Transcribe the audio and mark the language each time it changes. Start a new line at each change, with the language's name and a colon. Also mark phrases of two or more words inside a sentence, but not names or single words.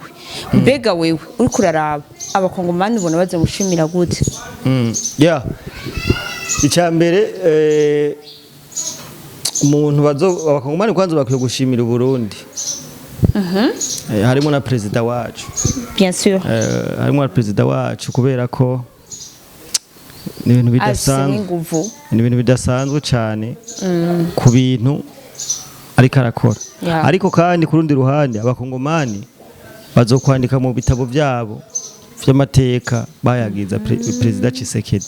Rundi: Mbega wewe uri kuraraba abakongomani bona baze mushimira gute? Icambere umuntu abakongomani kwanza bakwiye gushimira Burundi. Harimo na president wacu,
French: bien sûr,
Rundi: harimo na president wacu, kubera ko ni ibintu bidasanzwe cyane ku bintu ariko arakora ariko kandi ku rundi ruhande abakongomani bazokwandika mu bitabo byabo vy'amateka bayagiza Perezida Tshisekedi